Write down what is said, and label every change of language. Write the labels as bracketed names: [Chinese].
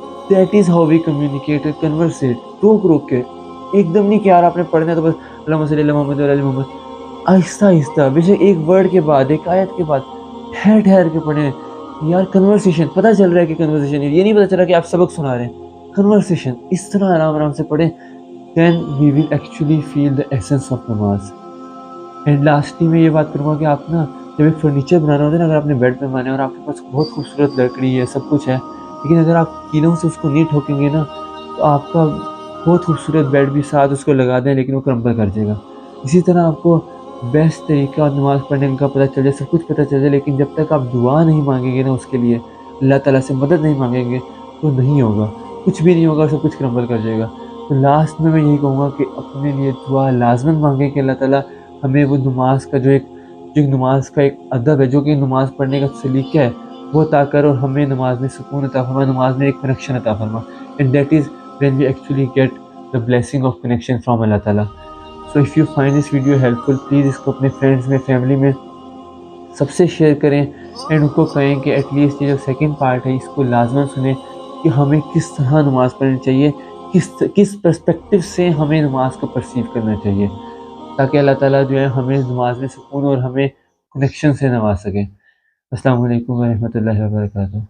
[English] that is how we communicate, converse, [Urdu] روک کے، ایک دم نہیں کہ یار آپ نے پڑھنا ہے تو بس [Arabic] اللہم صلی علی محمد و علی محمد. [Urdu] آہستہ آہستہ، بے شک ایک ورڈ کے بعد، ایک آیت کے بعد ٹھہر کے پڑھیں. یار کنورسیشن پتہ چل رہا ہے کہ کنورسیشن، یہ نہیں پتہ چل رہا کہ آپ سبق سنا رہے ہیں. کنورسیشن اس طرح آرام سے پڑھیں. [English] then we will actually feel the essence of namaz. And lastly [Urdu] میں یہ بات کروں گا کہ آپ نا جب ایک فرنیچر بنانا ہوتا ہے نا، اگر آپ نے بیڈ بنوانا ہے اور آپ کے پاس بہت خوبصورت لکڑی ہے، سب کچھ ہے، لیکن اگر آپ کیلوں سے اس کو نہیں ٹھوکیں گے نا، تو آپ کا بہت خوبصورت بیڈ بھی ساتھ اس کو لگا دیں لیکن وہ کرمبل کر جائے گا. اسی طرح آپ کو بیسٹ طریقہ نماز پڑھنے کا پتہ چل جائے، سب کچھ پتہ چل جائے، لیکن جب تک آپ دعا نہیں مانگیں گے نا اس کے لیے، اللہ تعالیٰ سے مدد نہیں مانگیں گے، تو نہیں ہوگا، کچھ بھی نہیں ہوگا، سب کچھ کرمبل کر جائے گا. تو لاسٹ میں یہی کہوں گا کہ اپنے لیے دعا لازماً مانگیں کہ اللہ تعالیٰ ہمیں وہ نماز کا جو نماز کا ایک ادب ہے، جو کہ نماز پڑھنے کا سلیقہ ہے، وہ عطا کر اور ہمیں نماز میں سکون عطا فرما، نماز میں ایک کنیکشن عطا فرما. [English] And that is when we actually get the blessing of connection from Allah تعالیٰ. So if you find this video helpful, [Urdu] please اس کو اپنے فرینڈس میں، فیملی میں سب سے شیئر کریں، اینڈ ان کو کہیں کہ ایٹ لیسٹ یہ جو سیکنڈ پارٹ ہے اس کو لازماً سنیں کہ ہمیں کس طرح نماز پڑھنی چاہیے، کس پرسپیکٹیو سے ہمیں نماز کو پرسیو کرنا چاہیے، تاکہ اللہ تعالیٰ جو ہے ہمیں نماز میں سکون اور ہمیں کنیکشن سے نواز سکیں. السلام علیکم ورحمۃ اللہ وبرکاتہ.